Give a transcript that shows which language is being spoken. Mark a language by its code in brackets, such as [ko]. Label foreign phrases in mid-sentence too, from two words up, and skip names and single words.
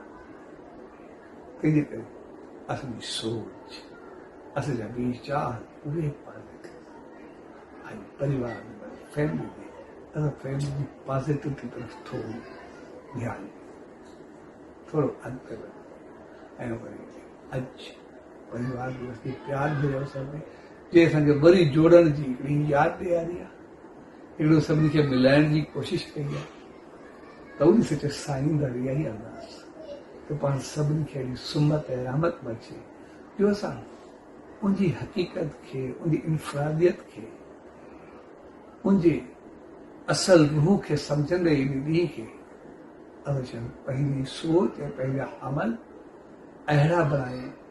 [sd] तंहिंजे करे असांजी सोच, असांजा वीचार उहे पॉज़िटिव ऐं परिवार में, फैमिली में असां फैमिली जी पॉज़िटिविटी तरफ़ थोरो ध्यानु ॾियूं, थोरो अॻिते वञूं। ऐं वरी अॼु परिवार दिवस जे प्यार जे अवसर में जे असांखे वरी जोड़ण जी हिकिड़ी यादि ॾियारी आहे, हिकिड़ो सभिनी खे मिलाइण जी कोशिशि कई आहे, त उन सचे साईं दादी इहा ई अरदास त पाण सभिनी खे अहिड़ी सुमत ऐं रहमत बचे, जो असां उनजी हक़ीक़त खे, उनजी इनफ़रादियत खे, उनजे असल रूह खे सम्झंदे इन ॾींहं खे अवश्य पंहिंजी सोच ऐं पंहिंजा अमल अहिड़ा बणायूं